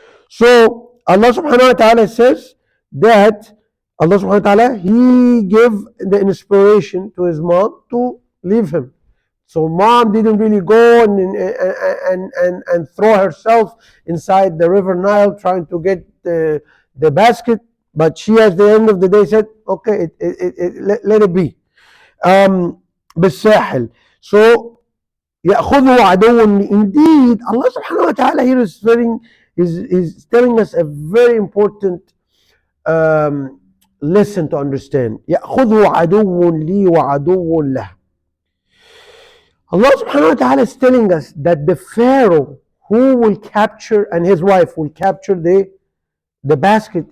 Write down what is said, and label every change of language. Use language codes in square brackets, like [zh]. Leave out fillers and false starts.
[en] So Allah subhanahu wa ta'ala says that Allah subhanahu wa ta'ala, He gave the inspiration to his mom to leave him. So mom didn't really go and throw herself inside the river Nile trying to get the basket, but she at the end of the day said, okay, let it be. [ar] بالساحل. [en] So [ar] يأخذه عدو. [en] Indeed, Allah subhanahu wa ta'ala here is telling us a very important lesson to understand. [ar] يأخذه عدو لي وعدو له. [en] Allah subhanahu wa ta'ala is telling us that the Pharaoh who will capture, and his wife will capture the basket.